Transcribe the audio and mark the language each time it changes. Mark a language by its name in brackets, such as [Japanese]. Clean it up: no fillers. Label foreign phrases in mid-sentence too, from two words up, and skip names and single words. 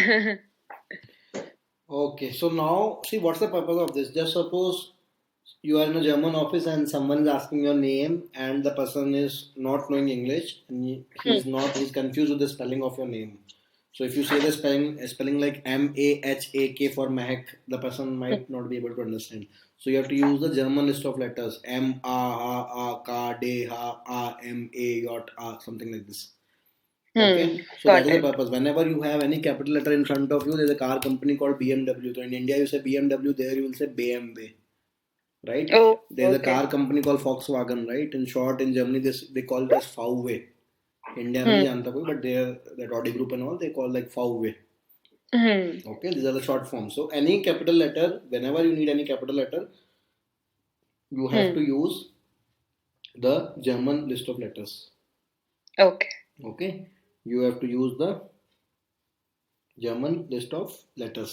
[English] okay so now see what's the purpose of this just suppose you are in a German office and someone is asking your name and the person is not knowing English and he's confused with the spelling of your name. So if you say the spelling like Mahak for Mahak, the person might not be able to understand. So you have to use the German list of letters M A Ha A Ka De Ha A M A Yot A something like this. Okay, so Got that is the it. purpose. Whenever you have any capital letter in front of you, there's a car company called BMW. So in India, you say BMW, there you will say BMW, right? Oh, There's a okay. car company called Volkswagen, right? In short, in Germany, they call it as VW. [Hindi] India में नहीं जानता कोई, [English] but they are that Audi group and all they call like VW. Okay, these are the short forms. So any capital letter, whenever you need any capital letter, you have to use the German list of letters. Okay. Okay, you have to use the German list of letters.